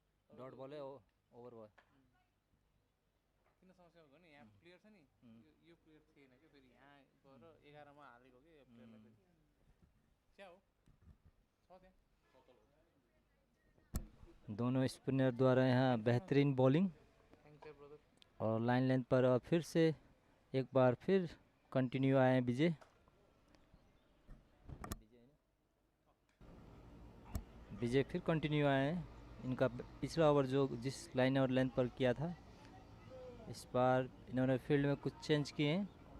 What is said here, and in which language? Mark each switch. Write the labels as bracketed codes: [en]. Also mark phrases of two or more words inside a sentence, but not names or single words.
[en] dot ball [ne] है ओभर भयो किन समस्या भएको नि यहाँ प्लेयर छ नि यो प्लेयर थिएन क्या फेरि यहाँ गएर 11मा हालेको कि यो प्लेयरलाई फेरि क्या हो छ त्यहाँ [hi] दोनों स्पिनर द्वारा यहाँ बेहतरीन बॉलिंग [ne] थ्याङ्क्स है ब्रदर [hi] और [en] line length [hi] पर फिर से एक बार फिर कंटिन्यू आए हैं विजय विजय फिर कंटिन्यू आए हैं इनका पिछला ओवर जो जिस लाइन और लेंथ पर किया था इस बार इन्होंने फील्ड में कुछ चेंज किए हैं